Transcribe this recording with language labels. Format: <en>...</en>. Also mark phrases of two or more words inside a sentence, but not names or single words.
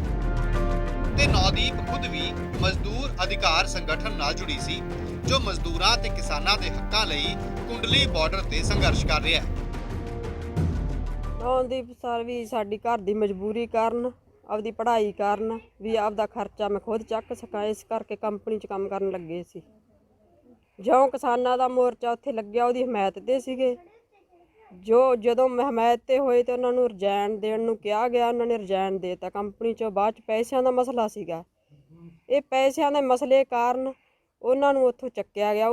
<pa>ਤੇ ਨੌਦੀਪ ਖ਼ੁਦ ਭੀ ਮਜ਼ਦੂਰ ਅਧਿਕਾਰ ਸੰਗਠਨ ਨਾਲ ਜੁੜੀ ਸੀ, ਜੋ ਮਜ਼ਦੂਰਾਂ ਤੇ ਕਿਸਾਨਾਂ ਦੇ ਹੱਕਾਂ ਲਈ ਕੁੰਡਲੀ ਬਾਰਡਰ ਤੇ ਸੰਘਰਸ਼ ਕਰ ਰਹਾ ਹੈ। ਨੌਦੀਪ ਸਰ ਭੀ ਸਾਡੀ ਘਰ ਦੀ ਮਜਬੂਰੀ ਕਾਰਣ, ਆਪਦੀ ਪੜ੍ਹਾਈ ਕਾਰਣ ਭੀ ਆਪਦਾ ਖ਼ਰਚਾ ਮੈਂ ਖ਼ੁਦ ਚੱਕ ਸਕਾਂ, ਇਸ ਕਰਕੇ ਕੰਪਨੀ ਚ ਕੰਮ ਕਰਨ ਲੱਗੇ ਸੀ। ਜਿਉਂ ਕਿਸਾਨਾਂ ਦਾ ਮੋਰਚਾ ਉੱਥੇ ਲੱਗਿਆ ਉਹਦੀ ਹਮਾਇਤ ਤੇ ਸੀਗੇ। ਜਦੋਂ ਹਮਾਇਤ ਤੇ ਹੋਏ ਤੇ ਉਹਨਾਂ ਨੂੰ ਰਿਜ਼ਾਈਨ ਦੇਣ ਨੂੰ ਕਿਹਾ ਗਿਆ, ਉਹਨਾਂ ਨੇ ਰਿਜ਼ਾਈਨ ਦੇ ਦਿੱਤਾ ਕੰਪਨੀ ਚੋਂ। ਬਾਅਦ ਚ ਪੈਸਿਆਂ ਦਾ ਮਸਲਾ ਸੀਗਾ, ਇਹ ਪੈਸਿਆਂ ਦੇ ਮਸਲੇ ਕਾਰਨ ਉਹਨਾਂ ਨੂੰ ਉੱਥੋਂ ਚੱਕਿਆ ਗਿਆ।</pa>